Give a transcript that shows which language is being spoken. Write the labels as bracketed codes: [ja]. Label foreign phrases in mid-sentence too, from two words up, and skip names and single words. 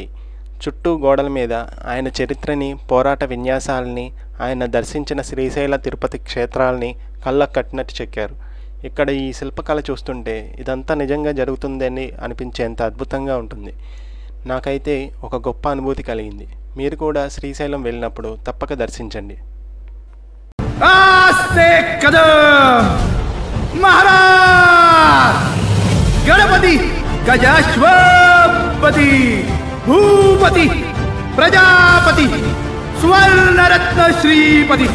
[te] చుట్టూ గోడల మీద ఆయన చరిత్రని, పోరాట విన్యాసాలని, ఆయన దర్శించిన శ్రీశైల తిరుపతి క్షేత్రాలని కళ్ళకు కట్టినట్టు చెక్కారు. ఇక్కడ ఈ శిల్పకళ చూస్తుంటే ఇదంతా నిజంగా జరుగుతుందని అనిపించేంత అద్భుతంగా ఉంటుంది. నాకైతే ఒక గొప్ప అనుభూతి కలిగింది. మీరు కూడా శ్రీశైలం వెళ్ళినప్పుడు తప్పక దర్శించండి. [sa] महाराज गणपति गजाश्वपति भूपति प्रजापति स्वर्ण रत्न श्रीपति